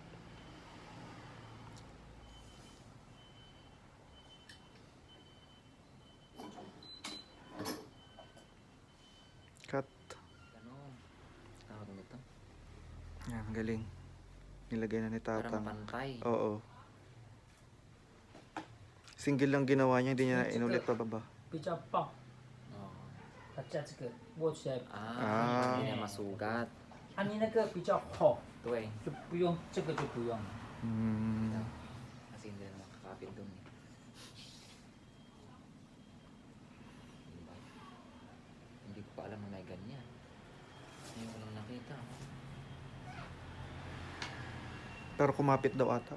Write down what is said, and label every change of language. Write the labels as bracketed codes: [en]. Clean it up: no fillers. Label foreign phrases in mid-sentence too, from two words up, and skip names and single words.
[tl] Cut. Ano? Tawag nito? Yan, galing. Nilagay na ni Para Tatang. mapantay. Oo. Single lang ginawa niya, hindi niya na inulit pa baba. [zh] 比较棒， Oh. 它加这个握起来， Ah. [tl] Hindi niya masugat. [zh] 啊，你那个比较厚， [tl] Ito eh. [zh] 就不用这个就不用了。 [tl] Hmm. Kasi hindi na makakapit dun eh. Diba? Hindi ko pa alam na may ganyan. Ngayon ko lang nakita. Pero kumapit daw ata.